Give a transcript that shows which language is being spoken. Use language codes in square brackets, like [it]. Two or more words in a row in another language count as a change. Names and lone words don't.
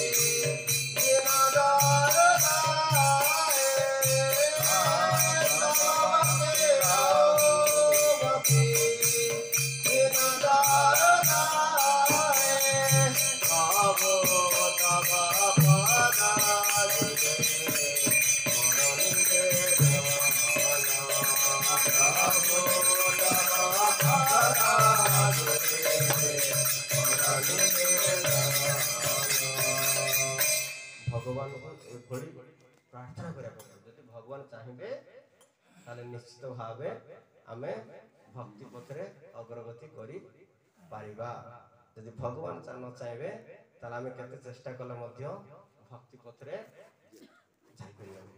[bn] দিনদার গায়ে, তব ভক্তির ভক্তি দিনদার গায়ে, প্রভু তব পদ যোগে মোর নিবেদন, প্রভু তব পদ যোগে মোর নিবেদন। [or] ଭଗବାନଙ୍କୁ ଏଭଳି ପ୍ରାର୍ଥନା କରିବା ପାଇଁ ଯଦି ଭଗବାନ ଚାହିଁବେ ତାହେଲେ ନିଶ୍ଚିତ ଭାବେ ଆମେ ଭକ୍ତି ପଥରେ ଅଗ୍ରଗତି କରିପାରିବା। ଯଦି ଭଗବାନ ନ ଚାହିଁବେ ତାହେଲେ ଆମେ କେତେ ଚେଷ୍ଟା କଲେ ମଧ୍ୟ ଭକ୍ତି ପଥରେ ଯାଇପାରିବାନି।